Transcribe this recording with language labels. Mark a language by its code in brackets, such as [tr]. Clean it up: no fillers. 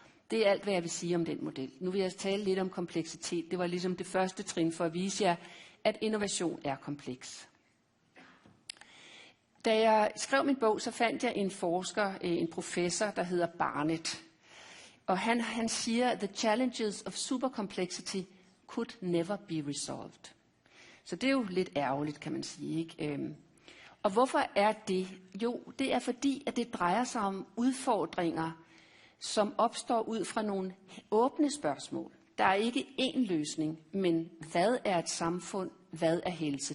[da] Det er alt, hvad jeg vil sige om den model. Nu vil jeg tale lidt om kompleksitet. Det var ligesom det første trin for at vise jer, at innovation er kompleks. Da jeg skrev min bog, så fandt jeg en forsker, en professor, der hedder Barnett. Og han siger, [en] the challenges of supercomplexity could never be resolved. [da] Så det er jo lidt ærgerligt, kan man sige, ikke? Og hvorfor er det? Jo, det er fordi, at det drejer sig om udfordringer, som opstår ud fra nogle åbne spørgsmål. Der er ikke én løsning, men hvad er et samfund? Hvad er helse?